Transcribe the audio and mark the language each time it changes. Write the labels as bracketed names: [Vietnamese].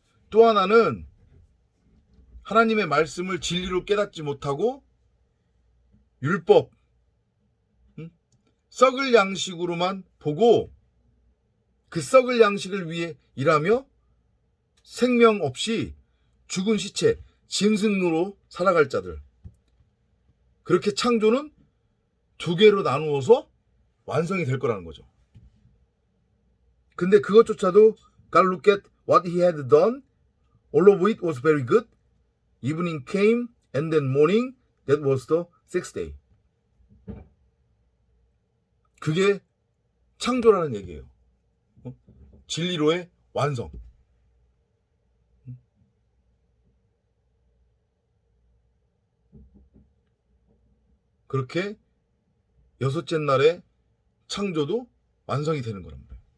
[Korean] 또 하나는 하나님의 말씀을 진리로 깨닫지 못하고 율법, 썩을 양식으로만 보고 그 썩을 양식을 위해 일하며 생명 없이 죽은 시체, 짐승으로 살아갈 자들. 그렇게 창조는 두 개로 나누어서 완성이 될 거라는 거죠. 근데 그것조차도 [English] God looked at what he had done. All of it was very good. Evening came and then morning. That was the sixth day. [Korean] 그게 창조라는 얘기예요. 진리로의 완성. 그렇게 여섯째 날에 창조도 완성이 되는 거랍니다.